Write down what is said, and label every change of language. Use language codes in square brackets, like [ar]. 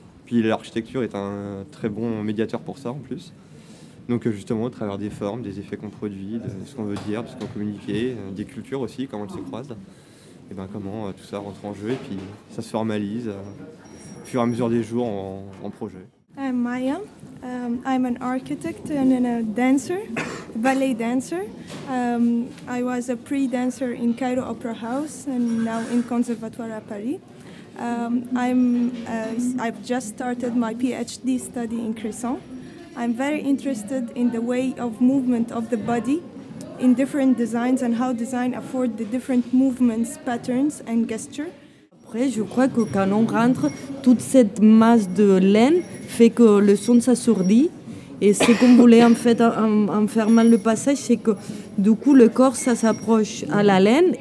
[fr] Puis l'architecture est un très bon médiateur pour ça, en plus. Donc justement, au travers des formes, des effets qu'on produit, de ce qu'on veut dire, de ce qu'on communique, des cultures aussi, comment elles se croisent, et comment tout ça rentre en jeu, et puis ça se formalise au fur et à mesure des jours en projet. [en] I'm Maya. I'm an architect and a dancer, ballet dancer. I was a pre-dancer in Cairo Opera House and now in Conservatoire à Paris. I've just started my PhD study in Cresson. I'm very interested in the way of movement of the body in different designs and how design affords the different movements, patterns and gesture. [fr] Après, je crois que quand on rentre, toute cette masse de laine fait que le son s'assourdit. Et ce qu'on voulait en fait en fermant le passage, c'est que du coup le corps ça s'approche à la laine.